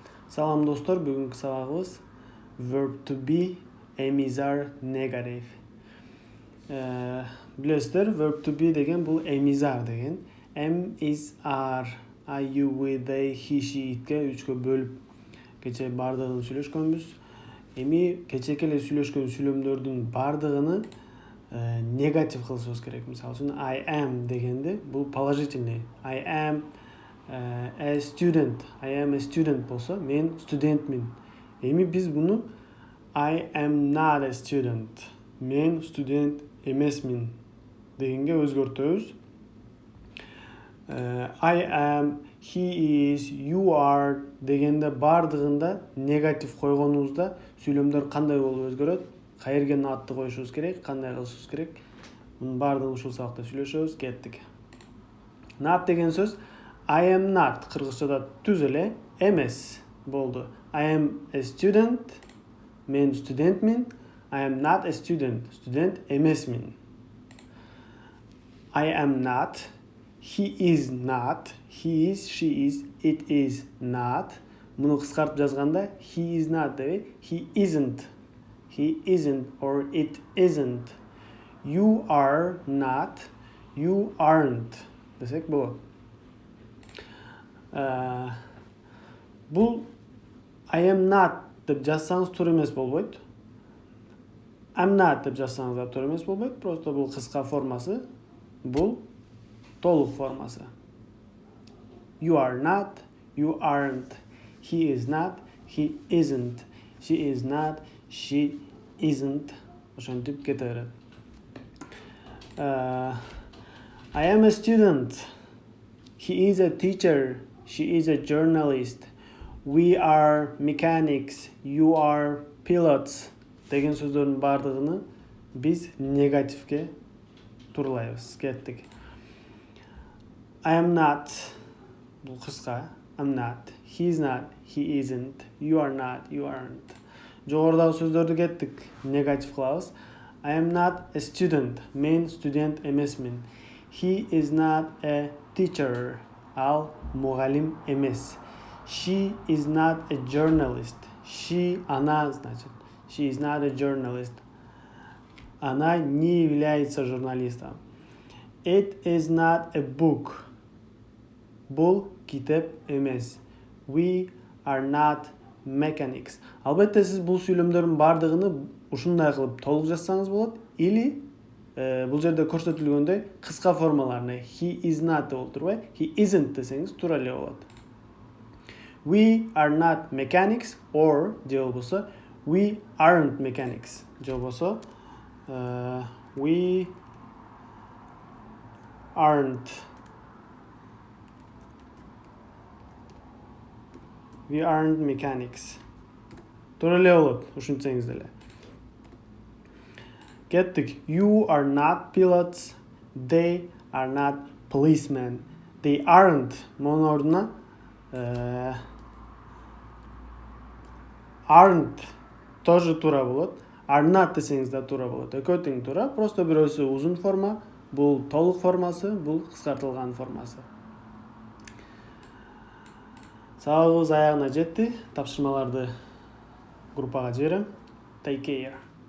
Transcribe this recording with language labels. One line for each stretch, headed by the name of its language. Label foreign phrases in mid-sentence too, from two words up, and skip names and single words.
Kyrgyz: Салам достор, бүгүнкү сабагыбыз
English: verb to be
Kyrgyz: эмизар негатив. Билесиздер,
English: verb to be
Kyrgyz: деген бул эмизар деген.
English: Am, is, are, I, you, we, they, he, she,
Kyrgyz: itке үчкө бөлүп кече бардыгын сүйлөшкөнбүз. Эми кечеки эле сүйлөшкөн сүйлөмдөрдүн бардыгыны негатив кылышыбыз керек. Мисалы үчүн
English: I am
Kyrgyz: дегенде бул положительный.
English: I am a student. I am a student
Kyrgyz: болсо, мен студентмин. Эми биз буну
English: I am not a student.
Kyrgyz: Мен студент эмесмин дегенге өзгөртөбүз.
English: I am, he is, you are
Kyrgyz: дегенде бардыгында негатив койгонубузда сүйлөмдөр кандай болуп өзгөрөт? Кайерге натты коюшубуз керек, кандай кылышыбыз керек? Мунун бардыгын ушул сабакта сүйлөшөбүз. Кеттик. Not деген сөз
English: I am not
Kyrgyz: кыргызчада түз эле эмес болду.
English: I am a student.
Kyrgyz: Мен студентмин.
English: I am not a student.
Kyrgyz: Студент эмесмин.
English: I am not. He is not. He is, she is, it is not.
Kyrgyz: Муну кыскартып жазганда
English: he is not
Kyrgyz: дебей,
English: he isn't. He isn't or it isn't. You are not. You aren't.
Kyrgyz: Десек болот. Бул
English: I am not
Kyrgyz: деп жазсаңыз туура эмес болбойт.
English: I'm not
Kyrgyz: деп жазсаңыз да туура эмес болбойт. Просто бул кыска формасы, бул толук формасы.
English: You are not, you aren't. He is not, he isn't. She is not, she isn't.
Kyrgyz: Ошентип кете берет.
English: I am a student. He is a teacher. She is a journalist. We are mechanics. You are pilots.
Kyrgyz: Деген сөздөрдүн бардыгыны биз негативке турлайбыз. Кеттик.
English: I am not.
Kyrgyz: Бул кыска.
English: I'm not. He is not. He isn't. You are not. You aren't.
Kyrgyz: Жогорудагы сөздөрдү кеттик. Негатив кылабыз.
English: I am not a student.
Kyrgyz: Мен студент эмесмин.
English: He is not a teacher.
Kyrgyz: Ал мугалим эмес.
English: She is not a journalist. She,
Russian: она, значит.
English: She is not a journalist.
Russian: Она не является журналистом.
English: It is not a book.
Kyrgyz: Бул китеп эмес.
English: We are not mechanics.
Kyrgyz: Албетте сиз бул сүйлөмдөрдүн бардыгыны ушундай кылып толук жазсаңыз болот. Или бул жерде көрсөтүлгөндөй кыска формаларына
English: he is not
Kyrgyz: деп олтурбай
English: he isn't
Kyrgyz: десеңиз туура эле болот.
English: We are not mechanics or
Kyrgyz: же болбосо
English: we aren't mechanics.
Kyrgyz: Же болбосо
English: we aren't mechanics.
Kyrgyz: Туура эле болот ушинтсеңиз деле. Кеттик.
English: You are not pilots. They are not policemen. They aren't.
Kyrgyz: Монун ордуна aren't тоже туура болот.
English: Are not
Kyrgyz: десеңиз да туура болот. Экөө тең туура. Просто бирөөсү узун форма, бул толук формасы, бул кыскартылган формасы. Сабагыбыз аягына жетти. Тапшырмаларды группага жиберем.
English: Take care.